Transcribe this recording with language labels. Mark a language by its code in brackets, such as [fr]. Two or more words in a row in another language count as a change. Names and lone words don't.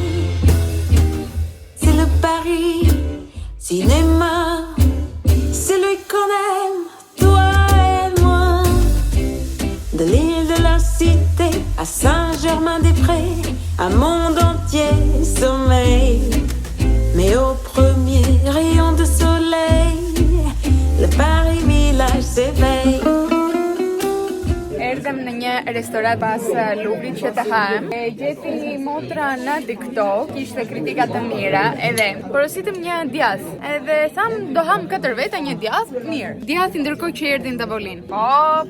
[fr] C'est le Paris cinéma, c'est lui qu'on aime, toi et moi. De l'île de la Cité à Saint-Germain-des-Prés, un monde entier sommeille. Mais au premier rayon de soleil, le Paris village s'éveille. [sq] Erdhem në një restoran pas Louvrit që të hahem. Gjeti motra në TikTok, ishte kritika të mira, edhe porositëm një djath. Edhe tham do ham 4 veta një djath, mirë. Djathi ndërkohë që erdhi në tavolinë.